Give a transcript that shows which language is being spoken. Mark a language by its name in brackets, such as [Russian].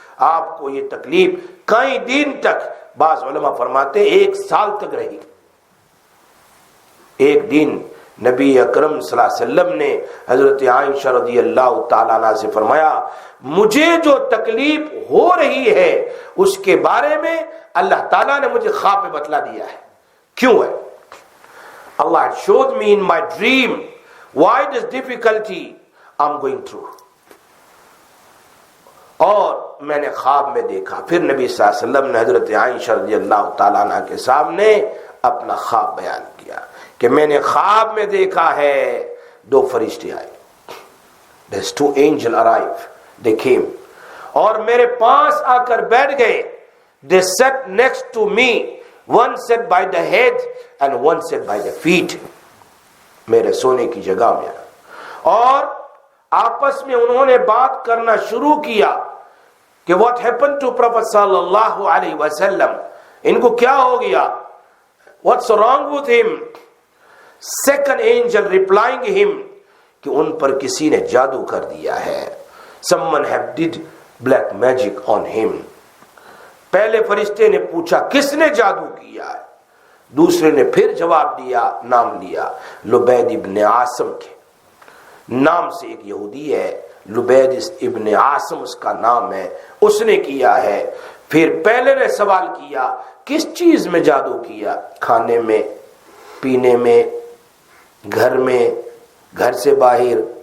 [Urdu] آپ کو یہ تکلیف کئی دن تک، بعض علماء فرماتے 1 سال تک رہی. ایک دن نبی اکرم صلی اللہ علیہ وسلم نے حضرت عائشہ رضی اللہ تعالیٰ عنہ سے فرمایا مجھے جو تکلیف ہو رہی ہے اس کے بارے میں اللہ تعالیٰ نے مجھے خواب میں بتلا دیا ہے. کیوں ہے؟ [English] Allah had showed me in my dream why this difficulty I'm going through. [Urdu] اور میں نے خواب میں دیکھا. پھر نبی صلی اللہ علیہ وسلم نے حضرت عائشہ رضی اللہ تعالیٰ عنہ کے سامنے اپنا خواب بیان کیا کہ میں نے خواب میں دیکھا ہے 2 فرشتے آئے. [English] There's 2 angels arrived. They came. [Urdu] اور میرے پاس آ کر بیٹھ گئے. [English] They sat next to me. One sat by the head and one sat by the feet. [Urdu] میرے سونے کی جگہ میں. اور آپس میں انہوں نے بات کرنا شروع کیا کہ [English] what happened to Prophet [Urdu] صلی اللہ علیہ وسلم. ان کو کیا ہو گیا؟ [English] What's wrong with him? Second angel replying him [Urdu] کہ ان پر کسی نے جادو کر دیا ہے. [English] Someone have did black magic on him. [Urdu] پہلے فرشتے نے پوچھا کس نے جادو کیا ہے؟ دوسرے نے پھر جواب دیا، نام لیا لبید ابن عاصم کے نام سے. ایک یہودی ہے لبید ابن عاصم اس کا نام ہے، اس نے کیا ہے. پھر پہلے نے سوال کیا کس چیز میں جادو کیا؟ کھانے میں، پینے میں، گھر میں، گھر سے باہر.